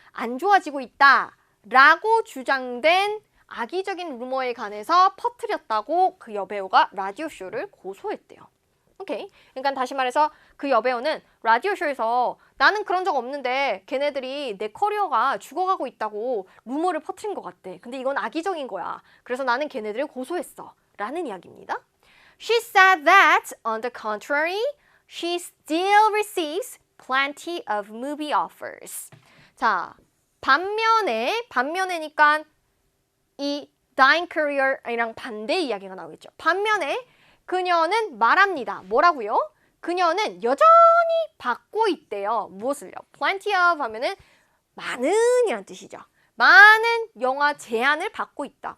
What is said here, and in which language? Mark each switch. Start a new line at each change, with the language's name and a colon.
Korean: 안 좋아지고 있다. 라고 주장된 악의적인 루머에 관해서 퍼뜨렸다고 그 여배우가 라디오쇼를 고소했대요. 오케이. 그러니까 다시 말해서 그 여배우는 라디오쇼에서 나는 그런 적 없는데 걔네들이 내 커리어가 죽어가고 있다고 루머를 퍼뜨린 것 같대. 근데 이건 악의적인 거야. 그래서 나는 걔네들을 고소했어. 라는 이야기입니다.
English: She said that, on the contrary, she still receives plenty of movie offers.
Korean: 자, 반면에니까 이 dying career이랑 반대 이야기가 나오겠죠. 반면에 그녀는 말합니다. 뭐라고요? 그녀는 여전히 받고 있대요. 무엇을요? plenty of 하면은 많은 이란 뜻이죠. 많은 영화 제안을 받고 있다.